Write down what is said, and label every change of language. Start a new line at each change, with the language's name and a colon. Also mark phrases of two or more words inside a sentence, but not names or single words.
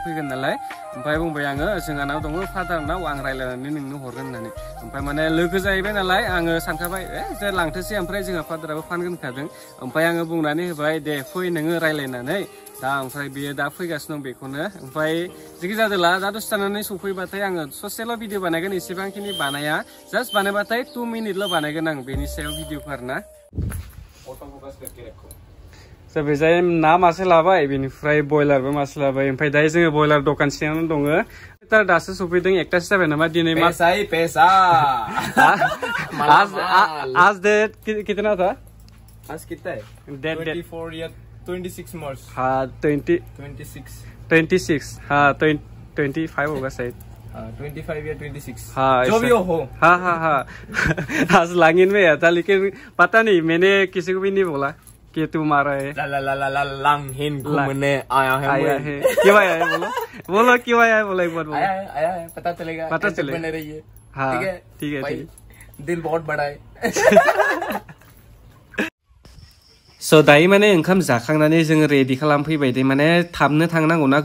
Bodo: फैगोन नालाय ओमफ्राय बुंबाय आङो जोंहानाव दङ फादारनाव आं रायज्लायनानै नोंनो हरगोन होननानै ओमफ्राय माने लोगो जाहैबाय नालाय आङो सानखाबाय जे लांथोसै ओमफ्राय जोंहा फादाराबो फानगोन होनखादों ओमफ्राय आङो बुंनानै होबाय दे फै नोङो रायज्लायनानै दा ओमफ्राय बियो दा फैगासिनो दं बेखौनो ओमफ्राय जिखि जादोला दा दसे थानानै सफैबाथाय आङो ससेल' भिडिअ बानायगोन एसेबांखिनि बानाया जास्ट बानायबाथाय 2 मिनिटल' बानायगोन आं बेनि सायाव भिडिअखौ आरोना स' बेजाय ना मासे लाबाय बेनिफ्राय बयलारबो मासे लाबाय ओमफ्राय दायो जोङो बयलार दखान सिङावनो दङ दासो सफैदों 1टासो जाबाय नामा दिनै
Hindi: पैसा आज डेट कितना था आज कितना है 24 या 26 मार्च हाँ 26 हाँ 25 होगा शायद 25 या 26 हाँ जो भी हो हाँ आज लांगिन में था लेकिन पता नहीं मैंने किसी को भी नहीं बोला कि तुम्हारा है लांगिन घूमने आया है क्यों आया है बोलो क्यों आया है बोलो एक बार बोलो आया है पता चलेगा बने रहिए हाँ ठीक है दिल बहुत बड़ा है
Bodo: स' दायो माने ओंखाम जाखांनानै जोङो रेडि खालामफैबाय दे माने थाबनो थांनांगौना